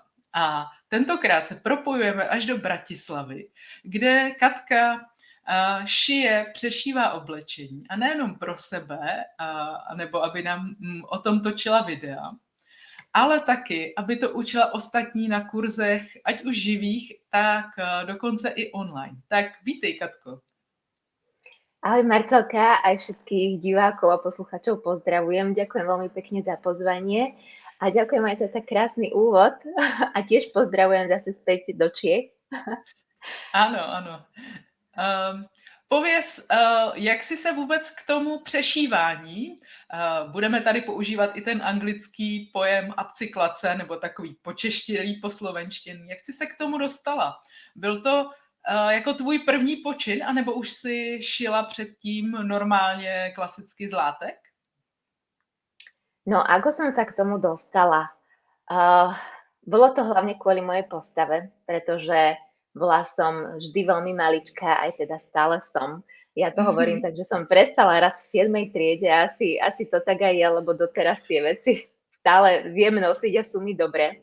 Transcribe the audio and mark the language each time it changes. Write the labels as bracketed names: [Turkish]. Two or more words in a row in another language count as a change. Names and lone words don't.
[Czech] A tentokrát se propojujeme až do Bratislavy, kde Katka šije, přešívá oblečení. A nejenom pro sebe, nebo aby nám o tom točila videa, ale taky, aby to učila ostatní na kurzech, ať už živých, tak dokonce i online. Tak vítej, Katko. [Slovak] Ahoj Marcelka, aj všetkých divákov a posluchačov pozdravujem. Ďakujem veľmi pekne za pozvanie a ďakujem aj za tak krásny úvod a tiež pozdravujem zase späť do Čiech. [Czech] Ano, ano. Pověz, jak jsi se vůbec k tomu přešívání, budeme tady používat i ten anglický pojem upcyklace, nebo takový počeštilý po slovenštině, jak jsi se k tomu dostala? Byl to jako tvůj první počin, anebo už si šila předtím normálně klasicky z látek? [Slovak] No, ako som sa k tomu dostala? Bolo to hlavne kvôli mojej postave, pretože bola som vždy veľmi maličká, aj teda stále som. Ja to hovorím tak, že som prestala raz v 7. triede, asi to tak aj je, lebo doteraz tie veci stále viem nosiť a sú mi dobré.